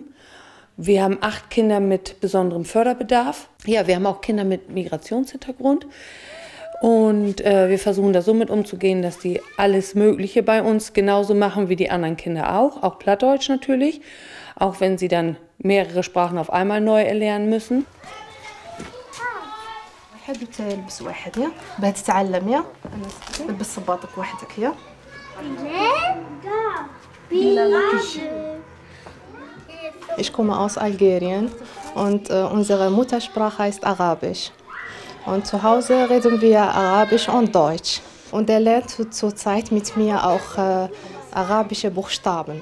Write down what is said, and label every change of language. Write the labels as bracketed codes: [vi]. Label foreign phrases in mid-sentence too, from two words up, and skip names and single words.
[de] Wir haben 8 Kinder mit besonderem Förderbedarf. Ja, wir haben auch Kinder mit Migrationshintergrund. Und wir versuchen da so mit umzugehen, dass die alles Mögliche bei uns genauso machen wie die anderen Kinder auch Plattdeutsch natürlich, auch wenn sie dann mehrere Sprachen auf einmal neu erlernen müssen. [ar] تلبس واحد يا باه تتعلم يا تلبس صباطك وحدك يا [de] Ich komme aus Algerien und unsere Muttersprache heißt Arabisch. Und zu Hause reden wir Arabisch und Deutsch. Und er lernt zurzeit mit mir auch arabische Buchstaben.